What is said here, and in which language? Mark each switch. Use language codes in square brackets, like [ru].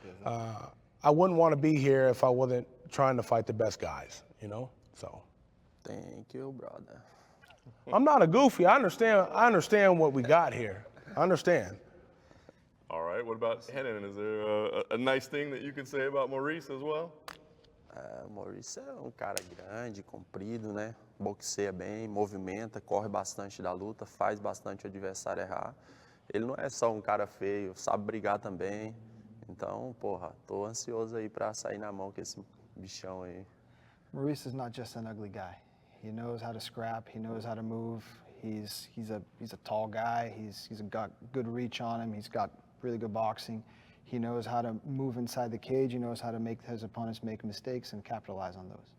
[en] I wouldn't want to be here if I wasn't trying to fight the best guys, you know, so. Thank you, brother. I'm not a goofy. I understand what we got here. I understand. All right, what about Renan? Is there a nice thing that you can say about Maurice as well? [pt] Maurice é cara grande, comprido, né? Boxeia bem, movimenta, corre bastante da luta, faz bastante o adversário errar. Ele não é só cara feio, sabe brigar também. Então, porra, tô ansioso aí pra sair na mão com esse bichão aí. [en] Maurice is not just an ugly guy. He knows how to scrap. He knows how to move. He's a tall guy. He's got good reach on him. He's got really good boxing. He knows how to move inside the cage. He knows how to make his opponents make mistakes and capitalize on those.